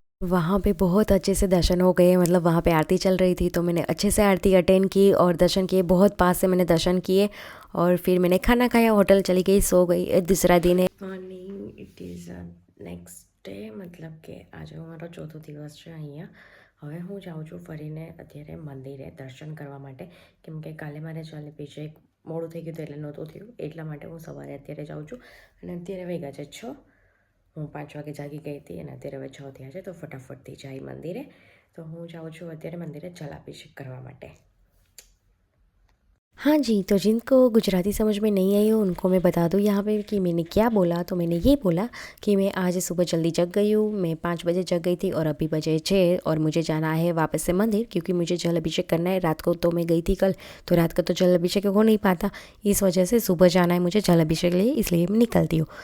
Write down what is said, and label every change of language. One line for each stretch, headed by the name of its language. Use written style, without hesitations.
Hindi: वहाँ पे बहुत अच्छे से दर्शन हो गए, मतलब वहाँ पे आरती चल रही थी तो मैंने अच्छे से आरती अटेंड की और दर्शन किए, बहुत पास से मैंने दर्शन किए। और फिर मैंने खाना खाया, होटल चली गई, सो गई। दूसरा दिन है morning,
English: it is next day,
Hindi: मतलब
Gujarati: કે આજે મારો ચોથો દિવસ છે અહીંયા। હવે હું જાઉં છું ફરીને અત્યારે મંદિરે દર્શન કરવા માટે, કેમ કે કાલે મારે ચાલે બીજે એક મોડું થઈ ગયું હતું એટલે નહોતું થયું, એટલા માટે હું સવારે અત્યારે જાઉં છું। અને અત્યારે વાગ્યા છે 6, હું 5 વાગે જાગી ગઈ હતી અને અત્યારે હવે 6 થયા છે, તો ફટાફટથી જાય મંદિરે। તો હું જાઉં છું અત્યારે મંદિરે જલાભિષેક કરવા માટે।
Hindi: हाँ जी, तो जिनको गुजराती समझ में नहीं आई हो उनको मैं बता दूँ यहाँ पे कि मैंने क्या बोला। तो मैंने ये बोला कि मैं आज सुबह जल्दी जग गई हूँ, मैं 5 बजे जग गई थी और अभी बजे 6, और मुझे जाना है वापस से मंदिर, क्योंकि मुझे जल अभिषेक करना है। रात को तो मैं गई थी कल, तो रात का तो जल अभिषेक हो नहीं पाता, इस वजह से सुबह जाना है मुझे जल अभिषेक लिए, इसलिए मैं निकलती हूँ।